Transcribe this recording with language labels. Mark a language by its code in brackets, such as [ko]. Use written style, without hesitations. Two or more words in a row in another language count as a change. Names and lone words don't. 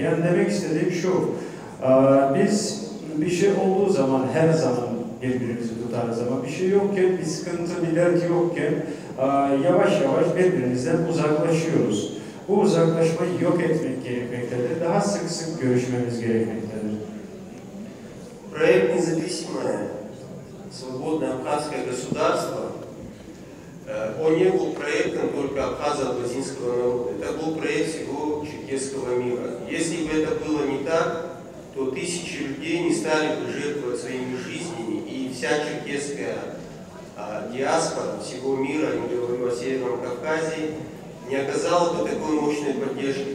[tr] Yani demek istediğim şu, biz bir şey olduğu zaman her zaman birbirimizi tutarız ama bir şey yokken, bir sıkıntı, bir dert yokken yavaş yavaş birbirimizden uzaklaşıyoruz. Bu uzaklaşmayı yok etmek gerekmektedir. Daha sık sık görüşmemiz gerekmektedir. [ru] Проект «Независимое свободное абхазское государство», он не был проектом только абхазо-абхазинского народа, это был проект всего черкесского мира. Если бы это было не так, то тысячи людей не стали бы жертвовать своими жизнями, и вся черкесская диаспора всего мира, не говорю о Северном Кавказе, не оказала бы такой мощной поддержки.